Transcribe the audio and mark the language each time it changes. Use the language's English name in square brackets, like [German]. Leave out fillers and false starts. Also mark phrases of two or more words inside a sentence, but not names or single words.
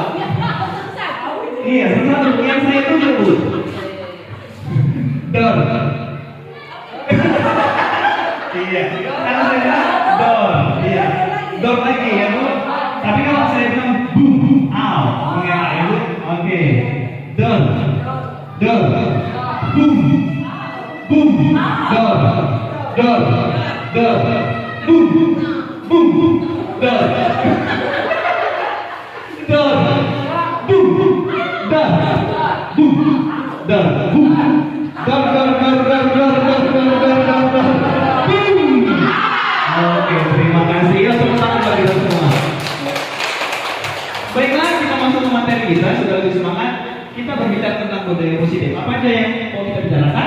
[Indonesian] Iya, satu yang saya tunjuk Bu. Door. Iya. Kalau saya bilang door, iya. Door lagi ya Bu. Tapi kalau saya bilang boom, ow, mengelak ya Bu. Oke, door, boom, boom, door, boom, boom, door, boom, boom, Oke, terima kasih ya, tepuk tangan bagi kita semua. Baiklah, kita masuk ke materi kita. Sudah lebih semangat. Kita berbicara tentang budaya positif. Apa aja yang mau kita bicarakan?